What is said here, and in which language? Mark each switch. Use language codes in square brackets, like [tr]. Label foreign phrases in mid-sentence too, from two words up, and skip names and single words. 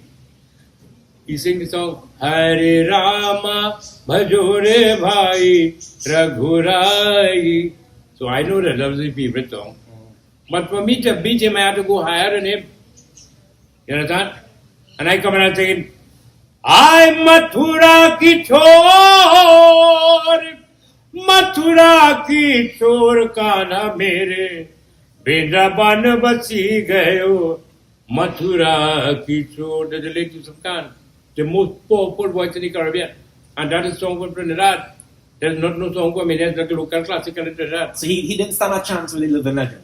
[en] He sing the song Hare Rama Bhajore Bhai Raghurai. So I know that was his favorite song. But for me to beat him, I had to go higher than him. You understand? And I come around saying, I [hi] मथुरा की चोर, मथुरा की चोर कान्हा मेरे. वृंदावन बसी गयो, मथुरा की चोर. [en] That's the late Yusuf Khan, the most powerful voice in the Caribbean. And that is a song from Trinidad. There's not no song for me, there's like a local classical in Trinidad. So he didn't stand a chance with the living legend?